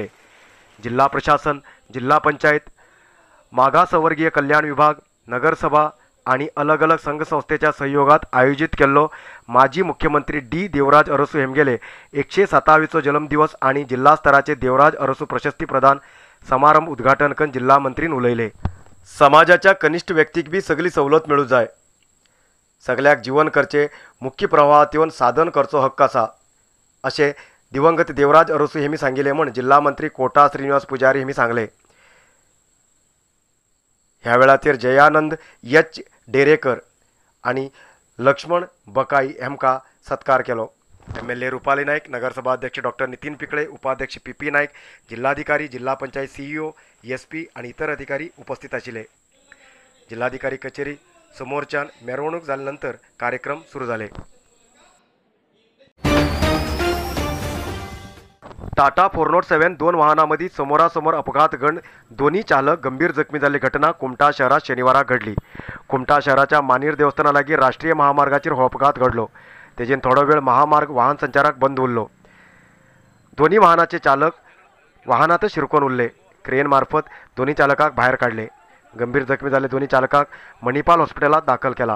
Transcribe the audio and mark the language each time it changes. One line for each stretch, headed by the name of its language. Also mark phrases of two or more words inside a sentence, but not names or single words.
Konkani: जिल्हा प्रशासन, जिल्हा पंचायत, मागासवर्गीय कल्याण विभाग, नगरसभा आणि अलग अलग संघ संस्थेच्या सहयोगात आयोजित केल्लो माजी मुख्यमंत्री डी देवराज अरसू हेमगेले 127 जन्मदिवस आणि जिल्हा स्तराचे देवराज अरसू प्रशस्ती प्रदान समारंभ उद्घाटन करून जिल्हा मंत्रीन उलयले। समाजाच्या कनिष्ठ व्यक्तीक बी सगळी सवलत मिळू जाय, सगळ्याक जीवन करचे मुख्य प्रवाहात येऊन साधन करचो हक्क असा असे दिवंगत देवराज अरसू हेमी सांगिले म्हण जिल्हा मंत्री कोटा श्रीनिवास पुजारी हेमी सांगले। ह्या वेळाचेर जयानंद एच डेरेकर आणि लक्ष्मण बकाई हेमका सत्कार केलो। MLA रुपाली नाईक, नगरसभा अध्यक्ष डॉक्टर नितीन पिकळे, उपाध्यक्ष PP नाईक, जिल्हाधिकारी, जिल्हा पंचायत CEO, SP आणि इतर अधिकारी उपस्थित आशिले। जिल्हाधिकारी कचेरी समोरच्यान मिरवणूक झाल्यानंतर कार्यक्रम सुरू झाले।
Marathi: टाटा 407 2 वाहनांमध्ये समोरासमोर अपघात घडून दोन्ही चालक गंभीर जखमी झाले।
Konkani: घटना कुमटा शहरात शनिवारा घडली। कुमटा शहराच्या मानीर देवस्थानालागी राष्ट्रीय महामार्गाचेर हो अपघात घडलो। तेजेन थोडो वेळ महामार्ग वाहन संचारक बंद उरलो। दोन्ही वाहनाचे चालक वाहनातच शिरकोन उरले। क्रेन मार्फत दोन्ही चालकाक बाहेर काढले। गंभीर जखमी झाले दोन्ही चालकाक मणिपाल हॉस्पिटलात दाखल केला।